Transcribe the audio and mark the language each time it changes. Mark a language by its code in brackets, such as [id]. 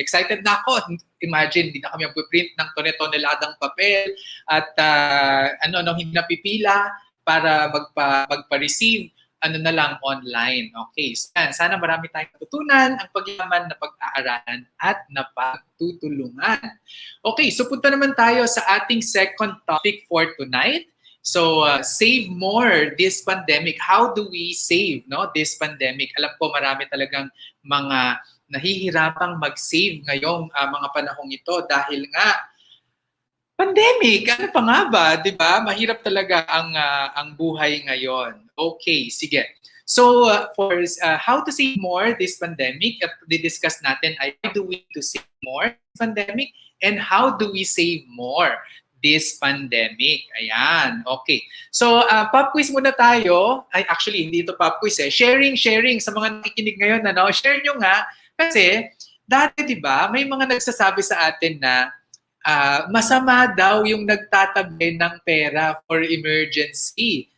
[tl] Excited na ako. Imagine, hindi na kami mag-print ng toneladang papel at hindi napipila para magpa-receive na lang online. Okay, sana marami tayong natutunan ang pagyaman na pag-aaralan at napagtutulungan. [en] Okay, so [tl] punta naman tayo sa ating [en] second topic for tonight. So, save more this pandemic. How do we save this pandemic? [tl] Alam ko marami talagang mga nahihirapang mag-save ngayong mga panahong ito dahil nga pandemic. Ano pa nga ba, 'di ba? Mahirap talaga ang buhay ngayon. Okay, sige. [en] So, for how to save more this pandemic, [tl] at di-discuss natin ay [en] why do we to save more this pandemic and how do we save more this pandemic. [tl] Ayan. Okay. So, pop quiz muna tayo. Ay, actually, hindi ito pop quiz eh. Sharing sa mga nakikinig ngayon. Share nyo nga. Kasi, dati, di ba, may mga nagsasabi sa atin na masama daw yung nagtatabi ng pera [en] for emergency.